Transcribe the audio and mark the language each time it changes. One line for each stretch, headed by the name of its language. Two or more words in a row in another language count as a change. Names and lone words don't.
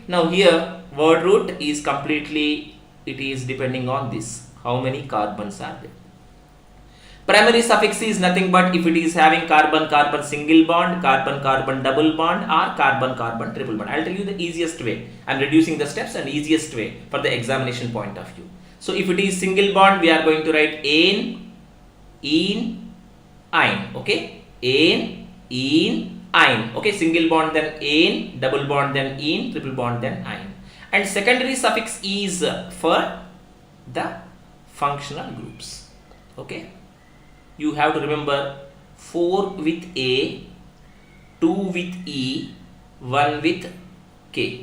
English: Now here, word root is completely, it is depending on this, how many carbons are there. Primary suffix is nothing but if it is having carbon-carbon single bond, carbon-carbon double bond, or carbon-carbon triple bond. I'll tell you the easiest way. I'm reducing the steps and easiest way for the examination point of view. So if it is single bond, we are going to write ane, ene, ine. Okay, ane, ene, ine. Okay, single bond then ane, double bond then ene, triple bond then ine. And secondary suffix is for the functional groups. Okay, you have to remember 4 with A, 2 with E, 1 with K.